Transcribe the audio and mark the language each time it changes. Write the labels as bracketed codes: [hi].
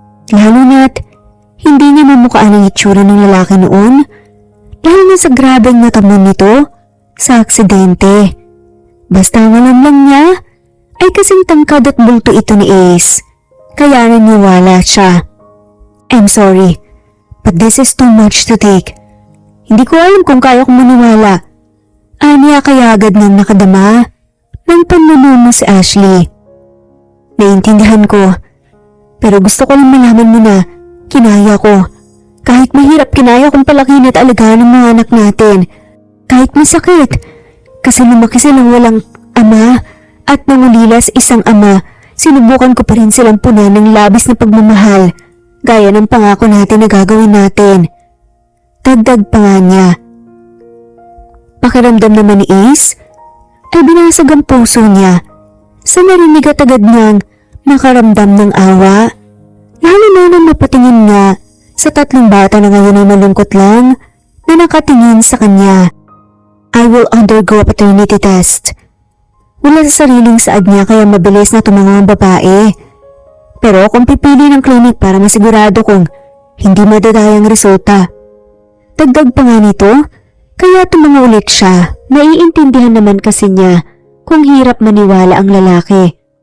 [tl] Lalo na't hindi niya mamukhaan ang itsura ng lalaki noon, lalo na sa grabeng natamon nito sa aksidente. Basta ang alam lang niya ay kasing tangkad at bulto ito ni Ace, kaya naniwala siya. [en] I'm sorry, but this is too much to take. [tl] Hindi ko alam kung kaya kong maniwala. Aniya kaya agad nang nakadama ng panlulumo si Ashley. Naiintindihan ko, pero gusto ko lang malaman mo na kinaya ko. Kahit mahirap, kinaya kong palakihin at alagaan ng mga anak natin. Kahit masakit, kasi lumaki silang walang ama at nangulila sa isang ama, sinubukan ko pa rin silang punan ng labis na pagmamahal, gaya ng pangako natin na gagawin natin. Dagdag pa nga niya. Pakiramdam naman ni Ace ay binasag ang puso niya sa narinig at agad niyang nakaramdam ng awa, lalo na nang napatingin nga sa tatlong bata na ngayon ay malungkot lang na nakatingin sa kanya. [en] I will undergo a paternity test. [tl] Wala sa sariling saad niya kaya mabilis na tumango ang babae. Pero kung pipili ng klinik para masigurado kung hindi madadayang resulta. Dagdag pa nga nito, kaya tumango ulit siya. Naiintindihan naman kasi niya kung hirap maniwala ang lalaki.